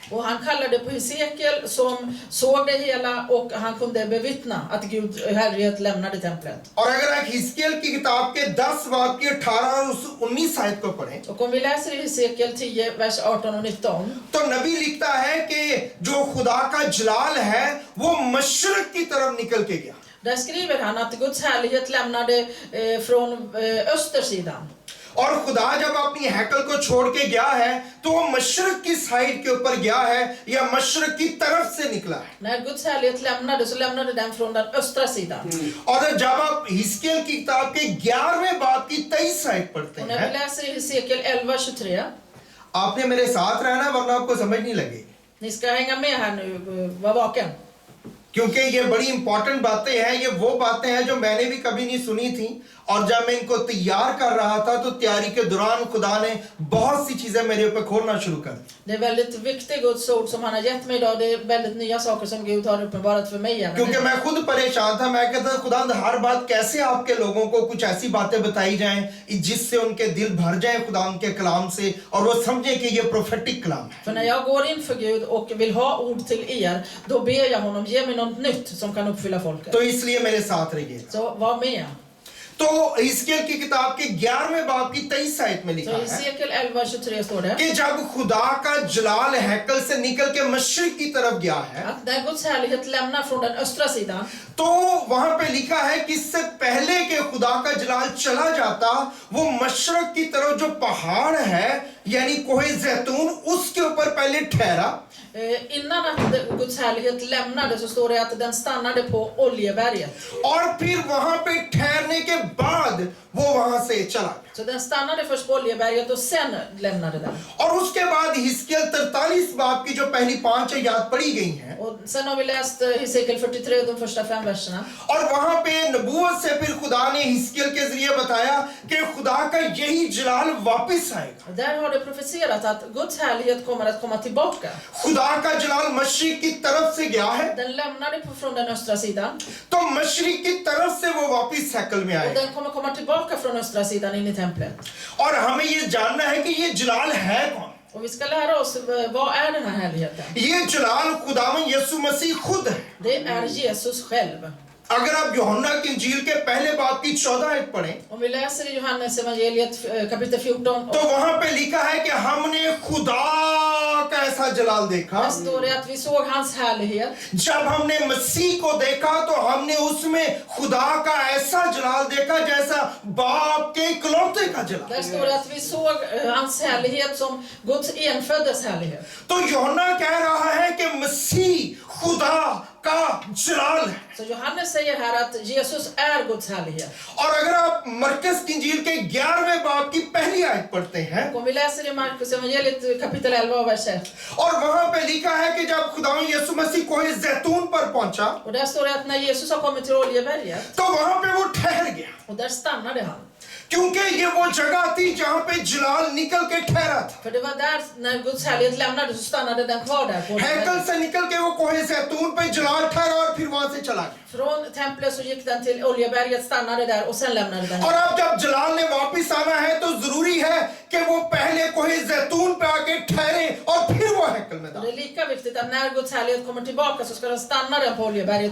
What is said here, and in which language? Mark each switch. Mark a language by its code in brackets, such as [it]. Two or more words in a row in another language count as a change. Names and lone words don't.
[sv] Och han kallade på Hesekiel som såg det hela och han kunde bevittna att Gud härlighet lämnade templet. [ur] اور اگر آپ حزقیل کی کتاب کے 10 باب کی 18 اور 19 آیت کو پڑھیں [sv] Och om vi läser i Hesekiel 10 vers 18 och 19 [ur] تو نبی لکھتا ہے کہ جو خدا کا جلال ہے وہ مشرق کی طرف نکل کے گیا. [sv] Där skriver han att Guds härlighet lämnade från östersidan. [ur] اور خدا جب اپنی ہیکل کو چھوڑ کے گیا ہے تو وہ مشرق کی سائیڈ کے اوپر گیا ہے یا مشرق کی طرف سے نکلا ہے. [sv] När Guds härlighet lämnade så lämnade den från den östra sidan. [ur] اور جب آپ حزقیل کی کتاب کے 11ویں باب کی 23 آیت پڑھتے [sv] Och när [ur] हैं, [sv] vi läser i Hesekiel 11:23, [ur] آپ نے میرے ساتھ رہنا ورنہ آپ کو سمجھ نہیں لگے گی. [sv] ni ska hänga med här nu, var vaken. [ur] کیونکہ یہ بڑی امپورٹنٹ باتیں ہیں۔ یہ وہ باتیں ہیں جو میں نے بھی کبھی نہیں سنی تھی، اور جب میں ان کو تیار کر رہا تھا تو تیاری کے دوران خدا نے بہت سی چیزیں میرے اوپر کھولنا شروع کر دی. [sv] Det är väldigt viktigt Guds ord som han har gett mig idag. Det är väldigt nya saker som Gud har uppenbarat för mig. [ur] کیونکہ میں خود پریشان تھا۔ میں کہتا خدا ہر بات کیسے آپ کے لوگوں کو کچھ ایسی باتیں بتائی جائیں جس سے ان کے دل بھر جائیں خدا کے کلام سے اور وہ سمجھے کہ یہ پروفیٹک کلام ہے. [sv] För när jag går inför Gud och vill ha ord till er, då ber jag honom ge mig något nytt som kan uppfylla folket. [ur] تو اس لیے میرے ساتھ رہیے. [sv] Så var med. [ur] تو حزقیل کی کتاب کے 11ویں باب کی 23 آیت میں لکھا [sv] Så i [ur] है [sv] Hesekiel 11:23 står det [ur] کہ جب خدا کا جلال ہیکل سے نکل کے مشرق کی طرف گیا ہے [sv] att när Guds härlighet lämnar från den östra sidan, [ur] تو وہاں پے لکھا ہے کہ اس سے پہلے کہ خدا کا جلال چلا جاتا، وہ مشرق کی طرف جو پہاڑ ہے یعنی کوہ زیتون اس کے اوپر پہلے ٹھہرا. [sv] innan att Guds härlighet lämnade så står det att den stannade på Oljeberget. [ur] اور پھر وہاں پے ٹھہرنے کے بعد وہ وہاں سے چلا. [sv] Så den stannade först på Oljeberget och sen lämnade den. [ur] اور اس کے بعد حزقیل 43 باب کی جو پہلی 5 آیت پڑھی گئی ہیں, [sv] Och sen har vi läst Hesekiel 43, de första 5 verserna. [ur] اور وہاں پے نبوت سے پھر خدا نے حزقیل کے ذریعے بتایا کہ خدا کا یہی جلال واپس آئے گا. [sv] Och där har det profeterat att Guds härlighet kommer att komma tillbaka. [ur] خدا کا جلال مشرق کی طرف سے گیا ہے, [sv] Den lämnade från den östra sidan [ur] تو مشرق کی طرف سے وہ واپس ہیکل میں [sv] och [ur] आएगा. [sv] den kommer komma tillbaka från östra sidan in i templet. [ur] اور ہمیں یہ جاننا ہے کہ یہ جلال ہے کون. [sv] Och vi ska lära oss vad är den här härligheten. [ur] یہ جلال خداون یسوع مسیح خود ہے. [sv] Det är Jesus själv. [ur] اگر آپ یوحنا کی انجیل کے پہلے باب کی 14 آیت پڑھیں [sv] Om vi läser i Johannes evangeliet kapitel 14, [ur] تو وہاں پے لکھا ہے کہ ہم نے خدا کا ایسا جلال دیکھا. [sv] där står det att vi såg hans härlighet. [ur] جب ہم نے مسیح کو دیکھا تو ہم نے اس میں خدا کا ایسا جلال دیکھا جیسا باپ کے اکلوتے کا جلال. [sv] Där står det att vi såg hans härlighet som Guds enföddes härlighet. [ur] تو یوحنا کہہ رہا ہے کہ مسیح خدا کا جلال ہے. [sv] Så Johannes säger här att Jesus är Guds härlighet. [ur] اور اگر آپ مرقس کی انجیل کے 11ویں باب کی پہلی آیت پڑھتے ہیں [sv] Om vi läser i Markus evangeliet kapitel 11 vers 1. [ur] اور وہاں پے لکھا ہے کہ جب خداون یسوع مسیح کوہ زیتون پر پہنچا [sv] Och där står det att när Jesus har kommit till Oljeberget, [ur] تو وہاں پے وہ ٹھہر گیا, [sv] och där stannade han. [ur] کیونکہ یہ وہ جگہ تھی جہاں پے جلال نکل کے ٹھہرا تھا. [sv] För det var där, när Guds härlighet lämnade så stannade den kvar där på [ur] हैकल [sv] Oljeberget. [ur] سے نکل کے وہ کوہ زیتون پے جلال ٹھہرا اور پھر وہاں سے چلا گیا. [sv] Från templet så gick den till Oljeberget, stannade där och sen lämnade den. [ur] اور اب جب جلال نے واپس آنا ہے تو ضروری ہے کہ وہ پہلے کوہ زیتون پے آ کے ٹھہرے اور پھر وہ ہیکل میں [sv] Det [ur] दाखिल. [sv] är lika viktigt att när Guds härlighet kommer tillbaka så ska den stanna där på Oljeberget.